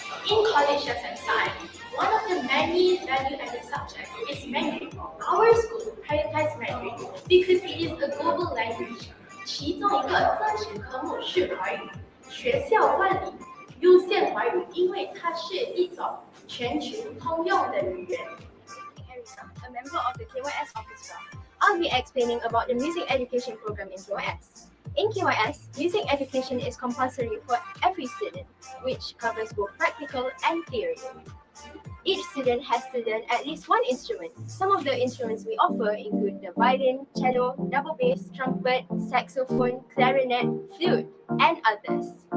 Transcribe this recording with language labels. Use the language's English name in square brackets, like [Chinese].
[English] In colleges and science, one of the many value-added subjects is Mandarin. Our school prioritizes Mandarin because it is a global language. [Chinese] 其中一个增值科目是华语，学校办理优先华语，因为它是一种全球通用的语言。 [English] A member of the KYS orchestra. I'll be explaining about the music education program in KYS. In KYS, music education is compulsory for every student, which covers both practical and theory. Each student has to learn at least one instrument. Some of the instruments we offer include the violin, cello, double bass, trumpet, saxophone, clarinet, flute, and others.